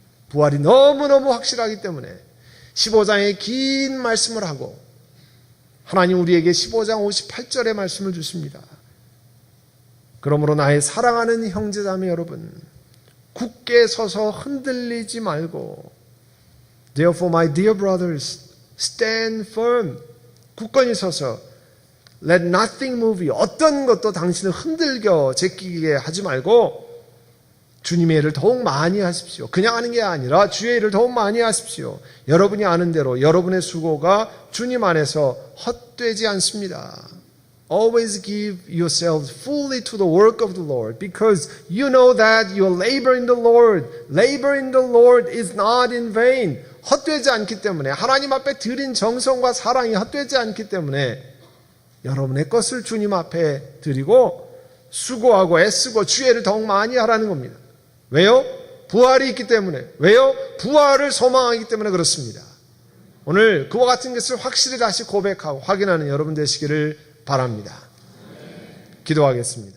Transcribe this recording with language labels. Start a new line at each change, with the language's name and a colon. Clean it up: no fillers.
Korean: 부활이 너무너무 확실하기 때문에 15장의 긴 말씀을 하고 하나님 우리에게 15장 58절의 말씀을 주십니다. 그러므로 나의 사랑하는 형제자매 여러분, 굳게 서서 흔들리지 말고
English: Therefore, my dear brothers, stand firm.
Korean: 굳건히 서서
English: let nothing move you.
Korean: 어떤 것도 당신을 흔들겨 제끼게 하지 말고 주님의 일을 더욱 많이 하십시오. 그냥 하는 게 아니라 주의 일을 더욱 많이 하십시오. 여러분이 아는 대로 여러분의 수고가 주님 안에서 헛되지 않습니다.
English: Always give yourselves fully to the work of the Lord because you know that your labor in the Lord is not in vain.
Korean: 헛되지 않기 때문에, 하나님 앞에 드린 정성과 사랑이 헛되지 않기 때문에 여러분의 것을 주님 앞에 드리고 수고하고 애쓰고 주의를 더욱 많이 하라는 겁니다. 왜요? 부활이 있기 때문에. 왜요? 부활을 소망하기 때문에 그렇습니다. 오늘 그와 같은 것을 확실히 다시 고백하고 확인하는 여러분 되시기를 바랍니다. 기도하겠습니다.